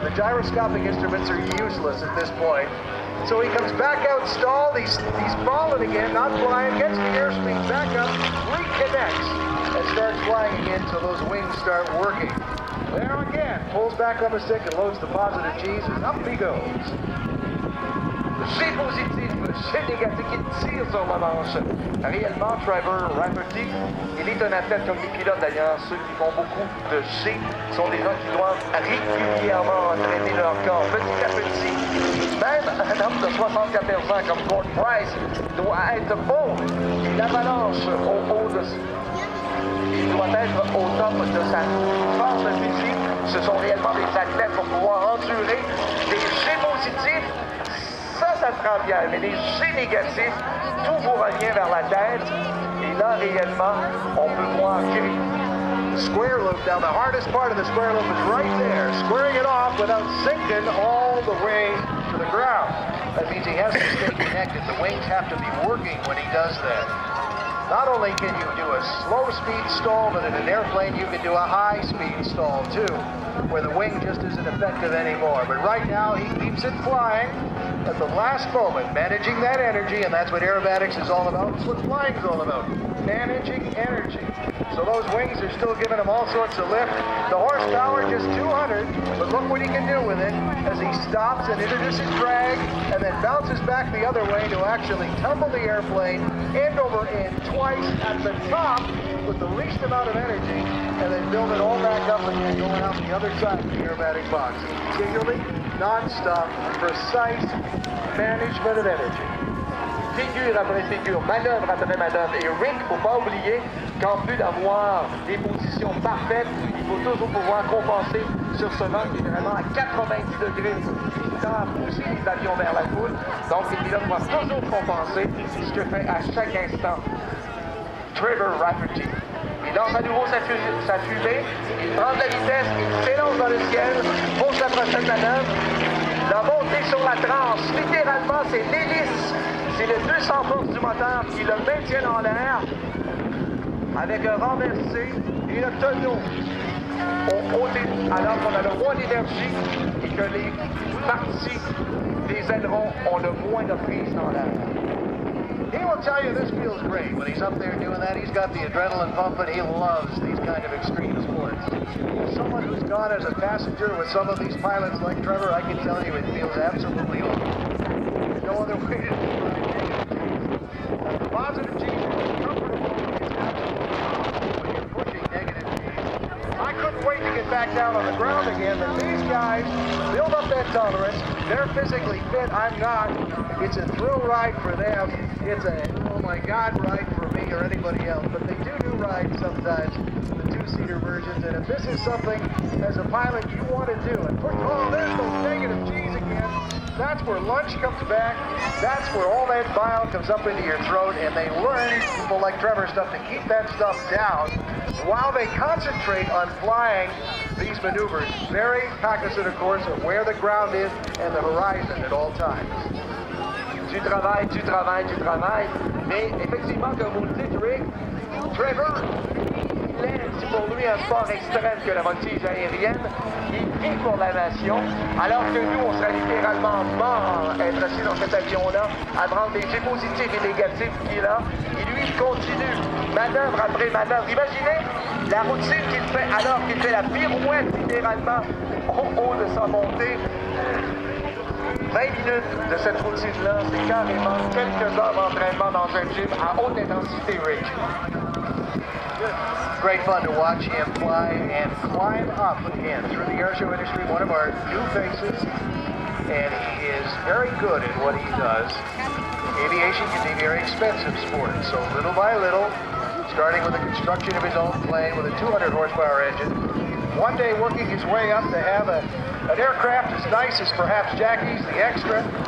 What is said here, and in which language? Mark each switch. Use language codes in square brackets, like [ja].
[en] The gyroscopic instruments are useless at this point. So he comes back out stalled, he's falling again, not flying, gets the airspeed back up, reconnects, and starts flying again so those wings start working. There again, pulls back on the stick and loads the positive G's, and up he goes. [fr] G positif, G négatif qui tire sur la manche. Réellement, Trevor Rafferty, il est un athlète comme les pilotes d'ailleurs. Ceux qui font beaucoup de G sont des gens qui doivent régulièrement entraîner leur corps petit à petit. Même un homme de 74 ans comme Gord Price doit être bon. L'avalanche au haut de... Il doit être au top de sa force physique. Ce sont réellement des athlètes pour pouvoir endurer des G positifs. Ça se prend bien, mais les G négatifs, tout vous revient vers la tête. Et là, réellement, on peut voir [en] Square loop. Now, the hardest part of the square loop is right there, squaring it off without sinking all the way to the ground. That means he has to stay connected. The wings have to be working when he does that. Not only can you do a slow speed stall, but in an airplane you can do a high speed stall too, where the wing just isn't effective anymore. But right now he keeps it flying at the last moment, managing that energy, and that's what aerobatics is all about. It's what flying is all about, managing energy. So those wings are still giving him all sorts of lift. The horsepower just 200, but look what he can do with it as he stops and introduces drag and then bounces back the other way to actually tumble the airplane end over end twice at the top with the least amount of energy and then build it all back up again going out the other side of the aerobatic box. Continually, non-stop, precise management of energy. [fr] Figure après figure, manœuvre après manœuvre. Et Rick, il ne faut pas oublier qu'en plus d'avoir des positions parfaites, il faut toujours pouvoir compenser sur ce vent qui est vraiment à 90 degrés. Il tend à pousser les avions vers la foule. Donc les pilotes doivent toujours compenser, ce que fait à chaque instant Trevor Rafferty. Il lance à nouveau sa fusée, il prend de la vitesse, il s'élance dans le ciel pour sa prochaine manœuvre. La montée sur la tranche, littéralement, c'est l'hélice. C'est les 200 forces du moteur qui le maintiennent en l'air avec un renversé et le tonneau au côté alors qu'on a le moins d'énergie et que les parties des ailerons ont le moins de prise dans l'air. [en] He will tell you this feels great. When he's up there doing that, he's got the adrenaline pumping. He loves these kind of extreme sports. As someone who's gone as a passenger with some of these pilots like Trevor, I can tell you it feels absolutely awful. There's no other way to describe negative G's. The positive G's are comfortable. It's absolutely awful when you're pushing negative G's. I couldn't wait to get back down on the ground again, but these guys build up that tolerance. They're physically fit. I'm not. It's a thrill ride for them. It's a, oh my God, ride for me or anybody else. But they do rides sometimes, the 2-seater versions. And if this is something, as a pilot, you want to do, and oh, there's those negative G's again. That's where lunch comes back. That's where all that bile comes up into your throat, and they learn, people like Trevor stuff, to keep that stuff down while they concentrate on flying these maneuvers. Very cognizant, of course, of where the ground is and the horizon at all times. [fr] Tu travailles, mais effectivement, comme vous le dites, Rick, Trevor, c'est pour lui un sport extrême que la voltige aérienne. Il vit pour la nation, alors que nous, on serait littéralement morts à être assis dans cet avion-là, à prendre des jets positifs et négatifs qu'il est là. Et lui, il continue, manœuvre après manœuvre. Imaginez la routine qu'il fait alors qu'il fait la pirouette littéralement au haut de sa montée. 20 minutes de cette routine-là, c'est carrément quelques heures d'entraînement dans un gym à haute intensité, Rick. [en] Great fun to watch him fly and climb up again through the airshow industry, one of our new faces, and he is very good at what he does. Aviation can be a very expensive sport, so little by little, starting with the construction of his own plane with a 200 horsepower engine, one day working his way up to have an aircraft as nice as perhaps Jackie's, the extra.